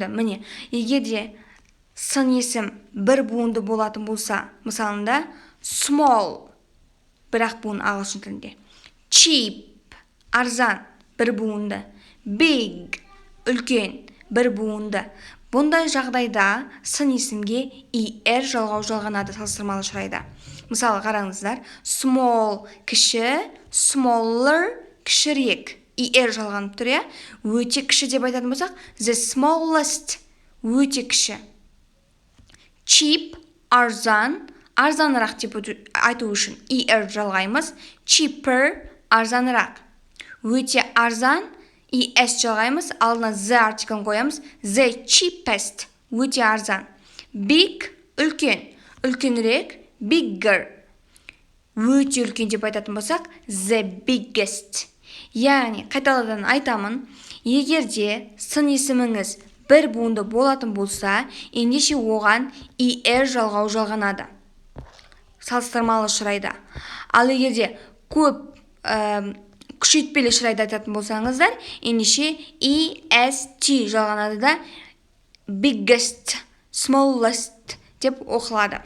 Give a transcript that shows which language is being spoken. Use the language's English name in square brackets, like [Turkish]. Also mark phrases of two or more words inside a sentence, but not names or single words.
[Kazakh] Міне, егерде сын есім бір буынды болатын болса, мысалында small бірақ буын ағылшын тілінде, cheap арзан бір буынды, big үлкен бір буынды. Бұндай жағдайда сын есімге er жалғау жалғанады салыстырмалы шырайда. Мысалы, қараңыздар, small кіші, smaller кішірек. Er жалғанып тұр, өте кіші деп айтатын болсақ, [English] the smallest [Kazakh] өте кіші. Cheap арзан, арзанырақ деп айту үшін er жалғаймыз, cheaper арзанырақ. Өте арзан, es жалғаймыз, алдына the артиклін қоямыз, [English] the cheapest [Kazakh] өте арзан. Big үлкен, үлкенірек, bigger өте үлкен деп айтатын болсақ, [English] the biggest. [Kazakh] Яғни, қайталадан айтамын, егерде сын есіміңіз бір буынды болатын болса, ендеше оған er жалғау жалғанады салыстырмалы шырайда. Ал егерде көп күшейтпелі шырайда айтатын болсаңыздар, ендеше est жалғанады да [English] biggest, smallest [Kazakh] деп оқылады.